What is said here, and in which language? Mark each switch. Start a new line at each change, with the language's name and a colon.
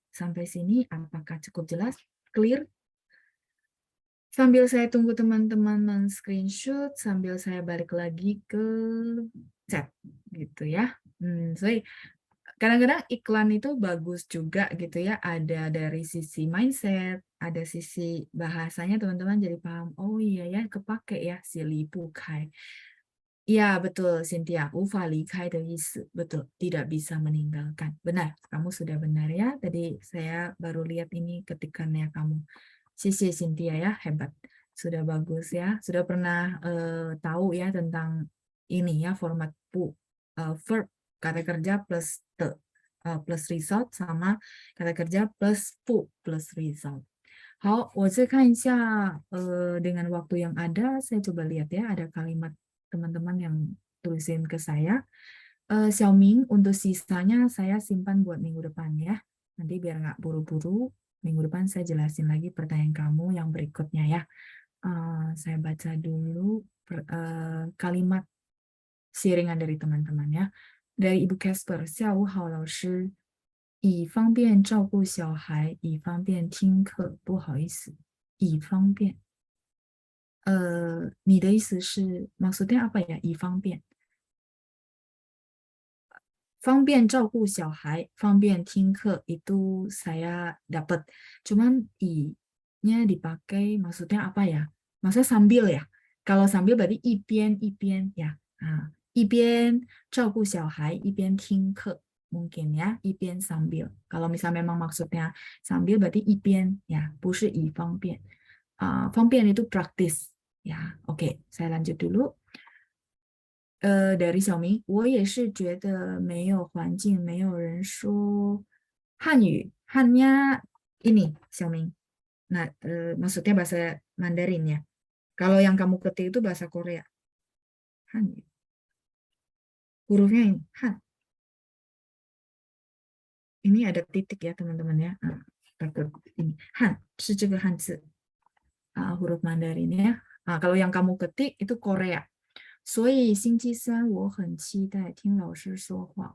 Indonesian: Sampai sini apakah cukup jelas? Clear? Sambil saya tunggu teman-teman men-screenshot, sambil saya balik lagi ke chat gitu ya. Kadang-kadang iklan itu bagus juga gitu ya. Ada dari sisi mindset, ada sisi bahasanya teman-teman jadi paham. Oh iya ya, kepake ya si li bu kai. Ya betul
Chinese: Cynthia, 无法离开的意思.
Indonesian: Betul, tidak bisa meninggalkan. Benar, kamu sudah benar ya. Tadi saya baru lihat ini ketikannya kamu. Sisi Cynthia ya, hebat. Sudah bagus ya. Sudah pernah tahu ya tentang ini ya, format pu. Verb, kata kerja plus te, plus result, sama kata kerja plus pu plus result.
Chinese: 好，我再看一下
Indonesian: dengan waktu yang ada, saya coba lihat ya, ada kalimat teman-teman yang tulisin ke saya. Xiaoming, untuk sisanya saya simpan buat minggu depan ya. Nanti biar nggak buru-buru, minggu depan saya jelasin lagi pertanyaan kamu yang berikutnya ya. Saya baca dulu kalimat sharingan dari teman-teman ya.
Chinese: Dari Ibu Casper, 下午好老师，以方便照顾小孩，以方便听课，不好意思，以方便。你的意思是
Indonesian: maksudnya apa ya?
Chinese: 以方便方便照顾小孩，方便听课
Indonesian: itu saya dapat. Cuman i-nya dipakai maksudnya apa ya? Maksudnya sambil ya? Kalau sambil berarti 一边 ya. Nah,
Chinese: 一边照顾小孩，一边听课
Indonesian: mungkin ya, 一边 sambil. Kalau misalnya memang maksudnya sambil berarti 一边 ya,
Chinese: 不是以方便.
Indonesian: 方便 itu praktis ya. Oke, saya lanjut dulu.
Chinese: Dari 小明，我也是觉得没有环境，没有人说汉语。汉nya ini 小明.
Indonesian: Nah, maksudnya bahasa Mandarin ya. Kalau yang kamu ketik itu bahasa Korea. Hanyu. Hurufnya ini, han. Ini ada titik ya teman-teman ya. Takut ini.
Chinese: Han, 是这个汉字。
Indonesian: huruf Mandarin ya. Kalau yang kamu ketik itu Korea.
Chinese: 所以星期三我很期待听老师说话.